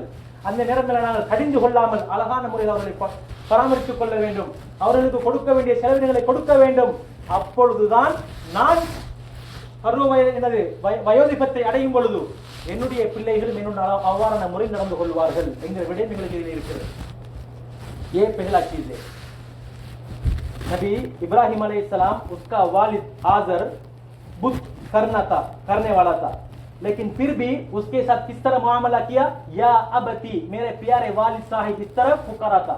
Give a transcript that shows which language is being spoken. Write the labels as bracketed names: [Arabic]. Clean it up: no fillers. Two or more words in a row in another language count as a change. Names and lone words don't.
[Tamil] அந்த நேரத்தில் நாங்கள் கடிந்து கொள்ளாமல் அழகான முறையில் அவர்களை பராமரித்துக் கொள்ள வேண்டும். அவர்களுக்கு கொடுக்க வேண்டிய செலவினங்களை கொடுக்க வேண்டும். அப்பொழுதுதான் நான் எனது வயோதிபத்தை அடையும் பொழுது என்னுடைய பிள்ளைகளும் என்னுடைய அவ்வாறான முறை நடந்து கொள்வார்கள் என்கிற விடயம் எங்களுக்கு இதில் இருக்கிறது. [Urdu] یہ پہلا چیز ہے. نبی ابراہیم علیہ السلام اس کا والد آزر بت کرنے والا تھا، لیکن پھر بھی اس کے ساتھ کس طرح معاملہ کیا? [Arabic] يا أبتِ, [Urdu] میرے پیارے والد صاحب، اس طرح پکارا تھا.